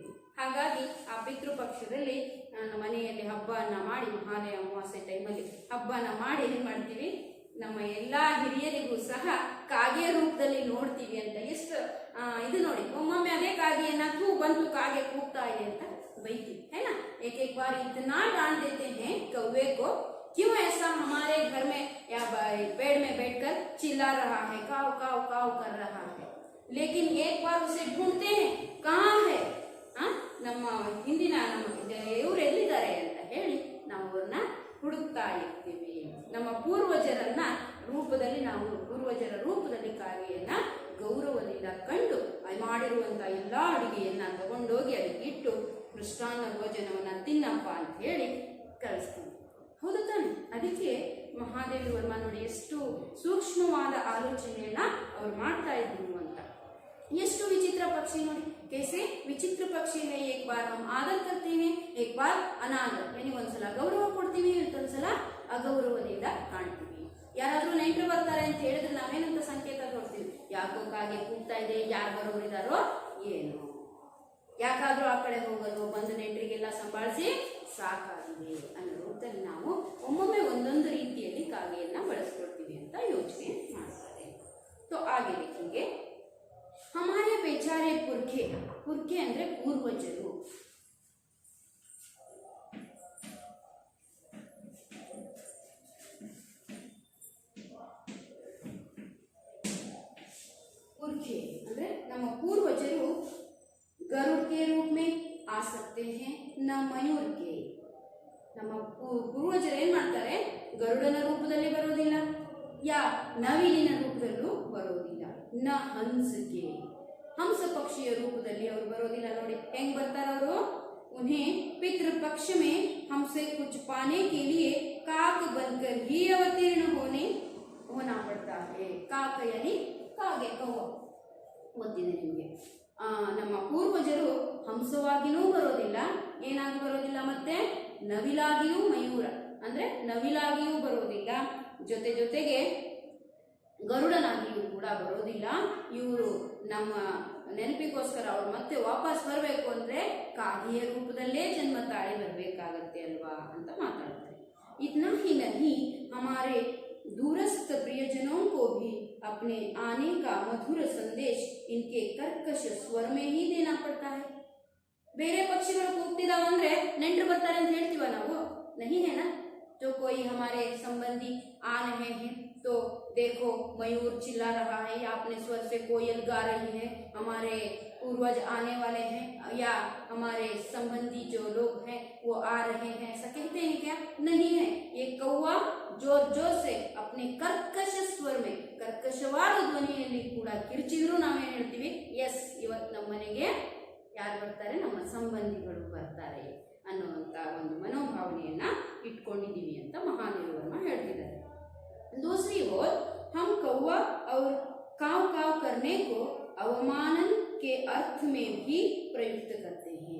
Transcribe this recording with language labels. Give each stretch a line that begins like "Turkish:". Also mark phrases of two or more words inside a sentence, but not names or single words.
Kannada: ಹಾಗಾಗಿ ಆ ಪಿತೃಪಕ್ಷದಲ್ಲಿ ಮನೆಯಲ್ಲಿ ಹಬ್ಬನ ಮಾಡಿ, ಮಹಾಲಯ ಅಮಾವಾಸ್ಯೆ ಟೈಮಲ್ಲಿ ಹಬ್ಬನ ಮಾಡಿ ಏನ್ ಮಾಡ್ತೀವಿ, ನಮ್ಮ ಎಲ್ಲಾ ಹಿರಿಯರಿಗೂ ಸಹ ಕಾಗೆಯ ರೂಪದಲ್ಲಿ ನೋಡ್ತೀವಿ ಅಂತ. ಎಷ್ಟು ಇದು ನೋಡಿ, ಒಮ್ಮೊಮ್ಮೆ ಅದೇ ಕಾಗೆಯನ್ನ ಬಂತು ಕಾಗೆ ಕೂಗ್ತಾ ಇದೆ ಅಂತ ಬೈತೀವಿ,
Hindi: है ना. एक बार इतना डांट देते हैं कौवे को, क्यों ऐसा हमारे घर में या पेड़ में बैठकर चिल्ला रहा है, काव काव काव कर रहा है. लेकिन एक बार उसे ढूंढते हैं, कहाँ है,
Kannada: ನಮ್ಮ ಹಿಂದಿನ ನಮ್ಮ ಇವರು ಎಲ್ಲಿದ್ದಾರೆ ಅಂತ ಹೇಳಿ ನಾವು ಅವ್ರನ್ನ ಹುಡುಕ್ತಾ ಇರ್ತೀವಿ. ನಮ್ಮ ಪೂರ್ವಜರ ರೂಪದಲ್ಲಿ ಕಾಗೆಯನ್ನ ಗೌರವದಿಂದ ಕಂಡು ಮಾಡಿರುವಂತ ಎಲ್ಲಾ ಅಡಿಗೆಯನ್ನ ತಗೊಂಡೋಗಿ ಅದಕ್ಕೆ ಇಟ್ಟು ಮೃಷ್ಟಾನ್ನ ಭೋಜನವನ್ನ ತಿನ್ನಪ್ಪ ಅಂತ ಹೇಳಿ ಕಳಿಸ್ತೀವಿ. ಹೌದು ತಾನೆ? ಅದಕ್ಕೆ ಮಹಾದೇವಿ ವರ್ಮ ನೋಡಿ ಎಷ್ಟು ಸೂಕ್ಷ್ಮವಾದ ಆಲೋಚನೆಯನ್ನ ಅವ್ರು ಮಾಡ್ತಾ ಇದ್ರು ಅಂತ. ಎಷ್ಟು ವಿಚಿತ್ರ ಪಕ್ಷಿ ನೋಡಿ,
Hindi: कैसे विचित्र पक्षी है. एक बार हम आदर करते हैं, एक बार अनादर यानी
Kannada: ಒಂದ್ಸಲ ಗೌರವ ಕೊಡ್ತೀವಿ, ಮತ್ತೊಂದ್ಸಲ ಅಗೌರವದಿಂದ ಕಾಣ್ತೀವಿ. ಯಾರಾದ್ರೂ ನೆಂಟರು ಬರ್ತಾರೆ ಅಂತ ಹೇಳಿದ್ರೆ ನಾವೇನಂತ ಸಂಕೇತ ಕೊಡ್ತೀವಿ, ಯಾಕೋ ಕಾಗೆ ಕೂಗ್ತಾ ಇದೆ, ಯಾರು ಬರೋರಿದಾರೋ ಏನು, ಯಾಕಾದ್ರೂ ಆ ಕಡೆ ಹೋಗಲು, ಬಂದು ನೆಂಟರಿಗೆಲ್ಲ ಸಂಭಾಳಿಸಿ ಸಾಕಾಗಿದೆ ಅನ್ನೋ ರೂಪದಲ್ಲಿ ನಾವು ಒಮ್ಮೊಮ್ಮೆ ಒಂದೊಂದು ರೀತಿಯಲ್ಲಿ ಕಾಗೆಯನ್ನ ಬಳಸ್ಕೊಳ್ತೀವಿ ಅಂತ ಯೋಚನೆ ಮಾಡ್ತಾರೆ.
Hindi: तो आगे देखेंगे हमारे बेचारे पुरखे, पुरखे
Kannada: ಅಂದ್ರೆ ಪೂರ್ವಜರು.
Hindi: पुरखे
Kannada: ಅಂದ್ರೆ ನಮ್ಮ ಪೂರ್ವಜರು
Hindi: गरुड़ के रूप में आ सकते हैं, न मयूर के.
Kannada: ನಮ್ಮ ಪೂರ್ವಜರು ಏನ್ ಮಾಡ್ತಾರೆ, ಗರುಡನ ರೂಪದಲ್ಲಿ ಬರೋದಿಲ್ಲ, ಯಾ ನವಿಲಿನ ರೂಪದಲ್ಲೂ ಬರೋದಿಲ್ಲ, ನ ಹಂಸಕ್ಕೆ ಹಂಸ ಪಕ್ಷಿಯ ರೂಪದಲ್ಲಿ ಅವರು ಬರೋದಿಲ್ಲ. ನೋಡಿ ಹೆಂಗ್ ಬರ್ತಾರೆ ಅವರು,
Hindi: उन्हें पितृपक्ष में हमसे कुछ पाने के लिए काक बनकर ही अवतीर्ण होना पड़ता है. काक यानी
Kannada: ಕಾಗೆ, ಕವ್ವ ಗೊತ್ತಿದೆ ನಿಮಗೆ. ನಮ್ಮ ಪೂರ್ವಜರು ಹಂಸವಾಗಿಯೂ ಬರೋದಿಲ್ಲ, ಏನಾಗಿ ಬರೋದಿಲ್ಲ, ಮತ್ತೆ ನವಿಲಾಗಿಯೂ, ಮಯೂರ ಅಂದ್ರೆ ನವಿಲಾಗಿಯೂ ಬರೋದಿಲ್ಲ, ಜೊತೆಗೆ ಗರುಡನಾಗಿಯೂ ಕೂಡ ಬರೋದಿಲ್ಲ. ಇವರು ನಮ್ಮ ನೆನಪಿಗೋಸ್ಕರ ಅವ್ರು ಮತ್ತೆ ವಾಪಸ್ ಬರಬೇಕು ಅಂದ್ರೆ ಕಾಗೆಯ ರೂಪದಲ್ಲೇ ಜನ್ಮ ತಾಳಿ ಬರಬೇಕಾಗತ್ತೆ ಅಲ್ವಾ ಅಂತ ಮಾತಾಡ್ತಾರೆ.
Hindi: इतना ही नहीं, हमारे दूरस्थ प्रियजनों को भी अपने आने का मधुर संदेश इनके कर्कश स्वर में ही देना पड़ता है.
Kannada: ಬೇರೆ ಪಕ್ಷಿಗಳು ಕೂಗ್ತಿದಾವಂದ್ರೆ ನೆಂಟರು ಬರ್ತಾರೆ ಅಂತ ಹೇಳ್ತೀವ ನಾವು?
Hindi: नहीं है ना. जो कोई हमारे संबंधी आ रहे हैं तो देखो मयूर चिल्ला रहा है, या अपने स्वर से कोयल गा रही है, हमारे पूर्वज आने वाले हैं, या हमारे संबंधी जो लोग हैं वो आ रहे हैं, ऐसा कहते हैं क्या? नहीं है. ये कौवा जोर जोर से अपने कर्कश स्वर में,
Kannada: कर्कशवाದ ಧ್ವನಿಯಲ್ಲಿ ಕೂಡ ಕಿರ್ಚಿದ್ರು ನಾವೇನ್ ಹೇಳ್ತೀವಿ, ಎಸ್ ಇವತ್ತು ನಮ್ಮ ಮನೆಗೆ ಯಾರು ಬರ್ತಾರೆ, ನಮ್ಮ ಸಂಬಂಧಿಗಳು ಬರ್ತಾರೆ ಅನ್ನುವಂತ ಒಂದು ಮನೋಭಾವನೆಯನ್ನ ಇಟ್ಕೊಂಡಿದ್ದೀವಿ ಅಂತ ಮಹಾದೇವಿ ವರ್ಮ ಹೇಳ್ತಿದ್ದಾರೆ.
Hindi: दूसरी ओर हम कौवा और काव काव करने को अवमानन के अर्थ में भी प्रयुक्त करते हैं.